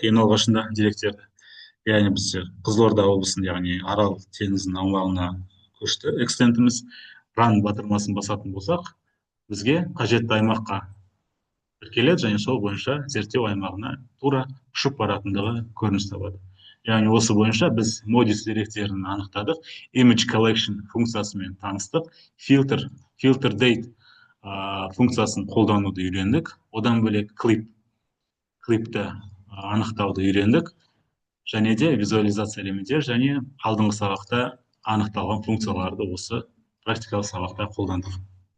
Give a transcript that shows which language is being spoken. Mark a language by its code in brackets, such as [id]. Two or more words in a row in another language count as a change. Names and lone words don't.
[kk] Ең алғашында деректерді, яғни біз Қызылорда облысын, яғни Арал теңізінің аумағына көшті. Экстентіміз ран батырмасын басатын болсақ, бізге қажетті аймаққа тіркеледі және сол бойынша зерттеу аймағына тура ұшып баратындығы көрініс табады. Яғни осы бойынша біз модис деректерін анықтадық, [en] image collection [kk] функциясымен таныстық, [en] filter date [kk] функциясын қолдануды үйрендік, одан бөлек клипті анықтауды үйрендік, және де визуализация элементтер және алдыңғы сабақта анықталған функцияларды осы практикалық сабақта қолдандық.